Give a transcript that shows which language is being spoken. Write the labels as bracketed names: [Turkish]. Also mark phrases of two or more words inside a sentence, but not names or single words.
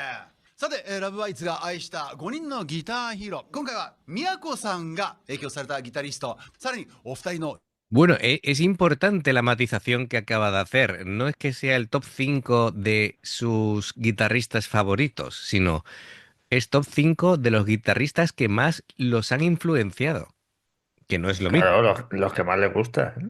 [Japanese] さて、ラブアイツが愛した5人のギターヒーロー、今回は宮子さんが影響されたギタリスト、さらにお二人の [Spanish] Bueno, es importante la matización que acaba de hacer. No es que sea el top 5 de sus guitarristas favoritos, sino es top 5 de los guitarristas que más los han influenciado, que no es lo mismo. Claro, los que más les gusta, ¿eh?